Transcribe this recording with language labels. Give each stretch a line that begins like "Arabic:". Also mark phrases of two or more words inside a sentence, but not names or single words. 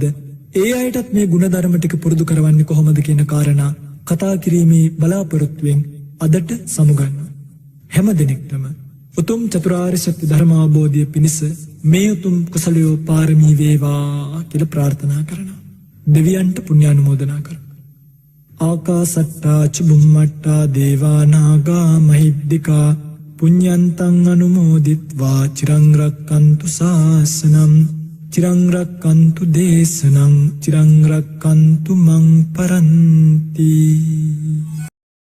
Sinhala: ඒ අයටත් මේ ගුණධර්ම ටික පුරුදු කරවන්නේ කොහොමද කියන කාරණා කතා කිරීමේ බලාපොරොත්තුවෙන් අදට සමුගන්න. හැම දිනෙකටම උතුම් චතුරාර්ය සත්‍ය ධර්ම අවබෝධය පිණිස මේ උතුම් කුසලයෝ පාරමී වේවා කියලා ප්‍රාර්ථනා කරනවා. දෙවියන්ට පුණ්‍යානුමෝදනා කරනවා.
Pali: ආකාසට්ටා චුම්මට්ටා දේවා නාග මහිද්దికා පුඤ්ඤන්තං අනුමෝදිත්වා චිරං රක්칸තු ශාසනං චිරං රක්칸තු දේශනං චිරං රක්칸තු මං පරන්ති.